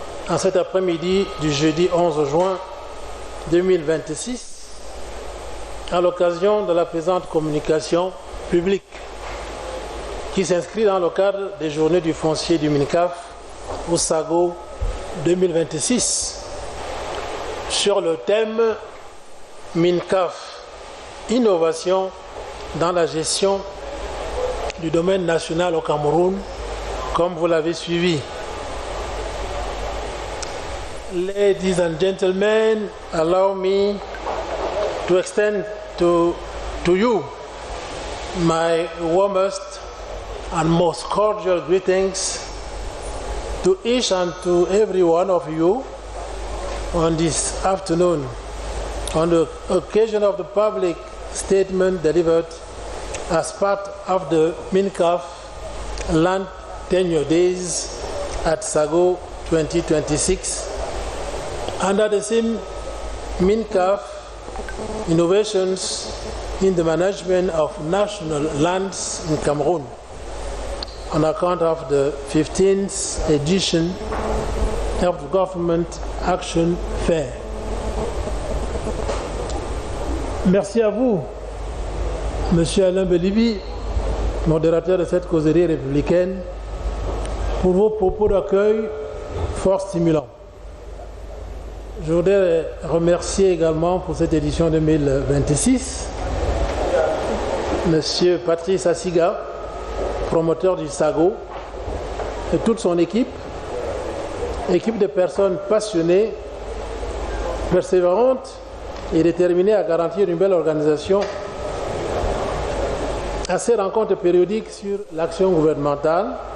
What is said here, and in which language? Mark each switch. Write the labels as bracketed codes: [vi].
[fr] en cet après-midi du jeudi 11 juin 2026, à l'occasion de la présente communication publique qui s'inscrit dans le cadre des journées du foncier du MINCAF au SAGO 2026 sur le thème MINCAF, innovation dans la gestion du domaine national au Cameroun, comme vous l'avez suivi. [en] Ladies and gentlemen, allow me to extend to you my warmest and most cordial greetings to each and to every one of you on this afternoon on the occasion of the public statement delivered as part of the MINCAF Land Tenure Days at SAGO 2026 under the theme MINCAF Innovations in the Management of National Lands in Cameroon on account of the 15th edition of the Government Action Fair. [fr] Merci à vous, Monsieur Alain Belibi, modérateur de cette causerie républicaine, pour vos propos d'accueil fort stimulants. Je voudrais remercier également pour cette édition 2026 Monsieur Patrice Assiga, promoteur du SAGO, et toute son équipe de personnes passionnées, persévérantes et déterminées à garantir une belle organisation à ces rencontres périodiques sur l'action gouvernementale.